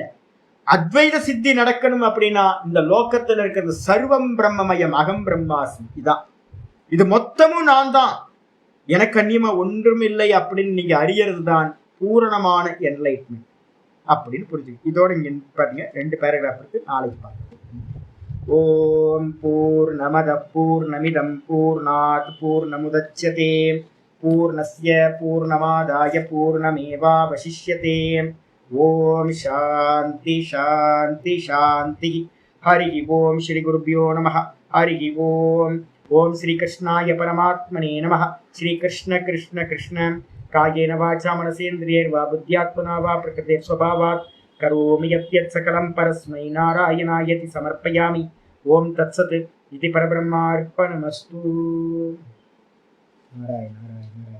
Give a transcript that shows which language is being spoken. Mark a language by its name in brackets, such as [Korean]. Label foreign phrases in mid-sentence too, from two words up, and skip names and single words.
[Tamil] அத்வைத சித்தி நடக்கணும் அப்படின்னா இந்த லோகத்துல இருக்கிறது [Sanskrit] सर्वम् ब्रह्ममयम्, अहम् ब्रह्मास्मि. [Tamil] இதான், இது மொத்தமும் நான் தான், எனக்கு அந்நியமா ஒன்றும் இல்லை அப்படின்னு நீங்க அறியறது தான் பூரணமான என்லைட்மெண்ட் அப்படின்னு புரிஞ்சு. இதோட இங்க பாருங்க 2 பேராகிராஃப் இருக்கு, நாளைக்கு பாருங்க. [Sanskrit] ओम् पूर्णमदः पूर्णमिदम् पूर्णात् पूर्णमुदच्यते पूर्णस्य पूर्णमादाय पूर्णमेवावशिष्यते. ओम् शान्तिः शान्तिः शान्तिः. हरि ओम् श्री गुरुभ्यो नमः. हरि ओम्. ओम् श्री कृष्णाय परमात्मने नमः. श्री कृष्ण कृष्ण कृष्ण कायेन वाचा मनसेन्द्रियैर्वा बुद्ध्यात्मना वा प्रकृतेः स्वभावात् करोमि यद्यत् सकलम् परस्मै नारायणायेति समर्पयामि. ओम् तत्सत्. इदम् परब्रह्मार्पणमस्तु. नारायण नारायण नारायण.